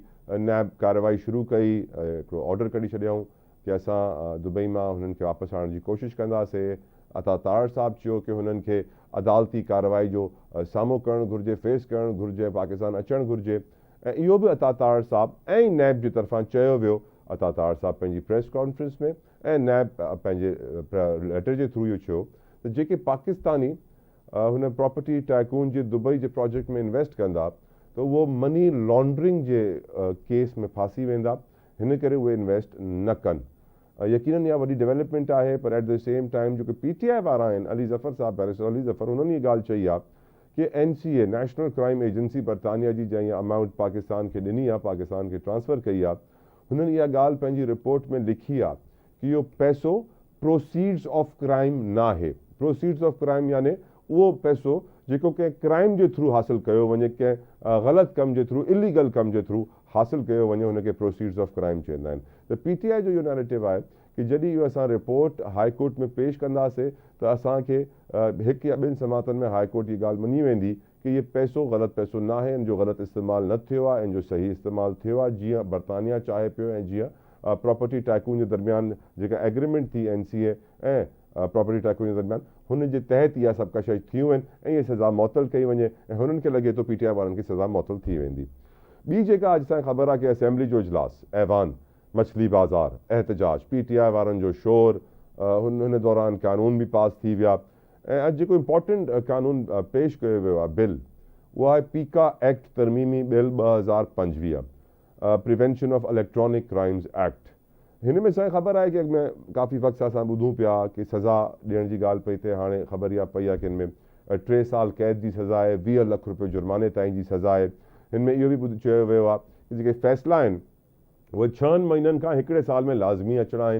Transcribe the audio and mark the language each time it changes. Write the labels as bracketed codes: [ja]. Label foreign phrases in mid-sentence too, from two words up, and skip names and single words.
[sd] नैब कार्रवाई शुरू कई हिकिड़ो ऑर्डर कढी छॾियऊं कि असां दुबई मां हुननि खे वापसि आणण जी कोशिशि कंदासीं अता तारड़ साहब चयो कि हुननि खे अदालती कार्रवाई जो साम्हूं करणु घुरिजे फेस करणु घुरिजे पाकिस्तान अचणु घुरिजे ऐं इहो बि अता तारड़ साहब ऐं नैब जी तरफ़ां चयो वियो अता तारड़ साहब पंहिंजी [en] press conference [sd] में ऐं नैब पंहिंजे लेटर जे थ्रू इहो चयो त जेके पाकिस्तानी हुन [en] property tycoon [sd] जे दुबई जे प्रोजेक्ट में इन्वेस्ट कंदा तो वो [en] money laundering [sd] जे केस में फांसी वेंदा हिन करे उहे इन्वेस्ट न कनि यकीनन इहा वॾी डेवलपमेंट आहे पर [en] at the same time [sd] जेके पी टी आई वारा आहिनि अली ज़फ़र साहब बैरिस्टर अली ज़फ़र हुननि इहा ॻाल्हि चई आहे कि एन सी ए नेशनल क्राइम एजेंसी बरतानिया जी जंहिं अमाउंट पाकिस्तान खे ॾिनी आहे पाकिस्तान खे ट्रांसफ़र कई आहे हुननि इहा ॻाल्हि पंहिंजी रिपोर्ट में लिखी आहे कि इहो पैसो [en] proceeds of crime [sd] न आहे [en] proceeds of crime [sd] यानी उहो पैसो जेको कंहिं क्राइम जे थ्रू हासिल कयो वञे कंहिं ग़लति कम जे थ्रू इलीगल कम जे थ्रू हासिल कयो वञे हुनखे [en] proceeds of crime [sd] चवंदा आहिनि त पी टी आई जो इहो नैरेटिव आहे कि जॾहिं इहो असां रिपोर्ट [en] high court [sd] में पेश कंदासीं त असांखे हिकु या ॿिनि समातनि में [en] high court [sd] इहा ॻाल्हि मञी वेंदी कि इहो पैसो ग़लति पैसो न आहे इन जो ग़लति इस्तेमालु न थियो आहे इन जो सही इस्तेमालु थियो आहे जीअं बरतानिया चाहे पियो ऐं जीअं [en] property tycoon [sd] जे दरमियान जेका एग्रीमेंट थी एन सी ए ऐं [en] property tycoon [sd] जे दरमियान हुन जे तहत इहा सभु का शइ थियूं आहिनि ऐं इहा सज़ा मुअतल कई वञे ऐं हुननि खे लॻे थो पी टी आई वारनि खे सज़ा मुअतल थी वेंदी ॿी जेका अॼु असांखे ख़बर आहे कि असेंबली जो इजलास ऐवान मछली बाज़ार एहतजाज पी टी आई वारनि जो शोर हुन दौरान कानून बि पास थी विया ऐं अॼु जेको इम्पोर्टेंट कानून पेश कयो वियो आहे बिल उहो आहे पीका एक्ट तरमीमी बिल 2025 प्रिवेंशन ऑफ इलेक्ट्रॉनिक क्राइम्स एक्ट हिन में असांखे ख़बर आहे कि अॻु में काफ़ी वक़्त असां ॿुधूं पिया कि सज़ा ॾियण जी ॻाल्हि पई थिए हाणे ख़बर इहा पई आहे कि हिन में 3 साल क़ैद जी सज़ा आहे 20 लख रुपए जुर्माने ताईं जी सज़ा आहे हिन में इहो बि चयो वियो आहे जेके फ़ैसिला आहिनि उहे 6 महीननि खां 1 साल में लाज़मी अचणा आहिनि।